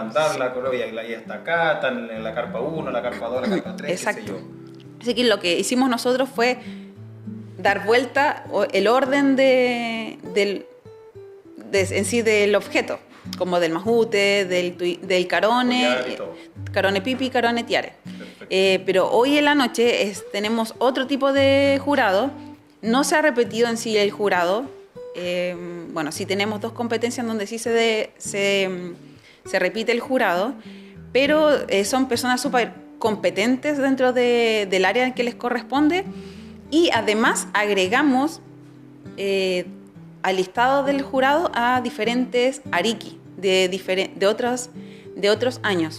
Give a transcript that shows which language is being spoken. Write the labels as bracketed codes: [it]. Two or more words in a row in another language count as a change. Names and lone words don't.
[es] mandarla, y está acá, están en la carpa 1, la carpa 2, la carpa 3, exacto. qué sé yo. Así que lo que hicimos nosotros fue dar vuelta el orden en sí del objeto, como del majute, del carone, carone pipi, carone tiare. Pero hoy en la noche tenemos otro tipo de jurado. No se ha repetido en sí el jurado. Sí tenemos 2 competencias donde sí se repite el jurado, pero son personas súper competentes dentro del área en que les corresponde, y además agregamos al listado del jurado a diferentes ariki de otros años.